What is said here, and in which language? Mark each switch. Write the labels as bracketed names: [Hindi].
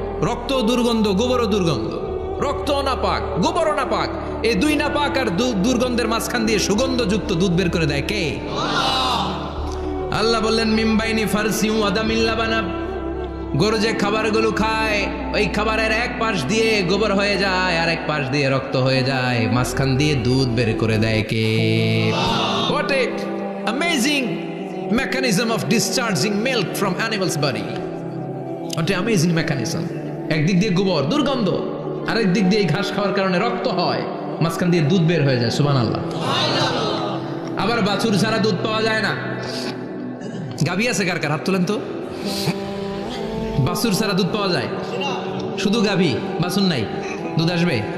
[Bangla] রক্ত দুর্গন্ধ, গোবরও দুর্গন্ধ। রক্ত নাপাক, গোবরও নাপাক, এই দুই নাপাক আর দুর্গন্ধের মাঝখান দিয়ে সুগন্ধযুক্ত দুধ বের করে দেয় কে? আল্লাহ বললেন [Arabic] মিমবাইনি ফারসিম ওয়াদামিল লাবানা, [Bangla] গরু যে খাবারগুলো খায় ওই খাবারের এক পাশ দিয়ে গোবর হয়ে যায় আর এক পাশ দিয়ে রক্ত হয়ে যায়, মাঝখান দিয়ে দুধ বের করে দেয় কে? [English] What a amazing mechanism of discharging milk from animal's body. What a amazing mechanism. [Bangla] একদিক দিয়ে গোবর দুর্গন্ধ, আরেক দিক দিয়ে ঘাস খাওয়ার কারণে রক্ত হয়, মাঝখান দিয়ে দুধ বের হয়ে যায়। সুবহানাল্লাহ। আবার বাছুর ছাড়া দুধ পাওয়া যায় না। গাভী আছে কার কার? হাত তোলেন তো। বাছুর ছাড়া দুধ পাওয়া যায়? শুধু গাভী, বাছুর নাই, দুধ আসবে?